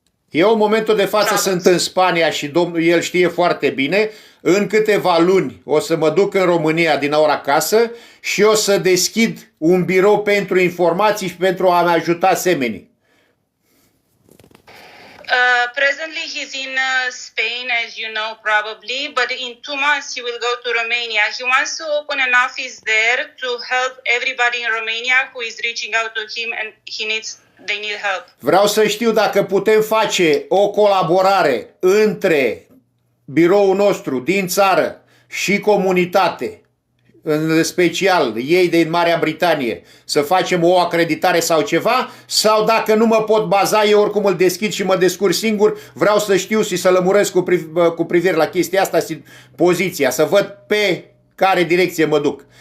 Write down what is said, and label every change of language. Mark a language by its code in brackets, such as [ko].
[ro] Eu în momentul de față sunt în Spania și el știe foarte bine. În câteva luni o să mă duc în România din ora acasă și o să deschid un birou pentru informații și pentru a-mi ajuta semenii. [en] Presently he's in Spain, as you know probably, but in 2 months he will go to Romania. He wants to open an office there to help everybody in Romania who is reaching out to him and they need help. [ro] Vreau să știu dacă putem face o colaborare între biroul nostru din țară și comunitate, în special ei din Marea Britanie, să facem o acreditare sau ceva, sau dacă nu mă pot baza, eu oricum îl deschid și mă descurc singur, vreau să știu și să lămuresc cu privire la chestia asta și poziția, să văd pe care direcție mă duc.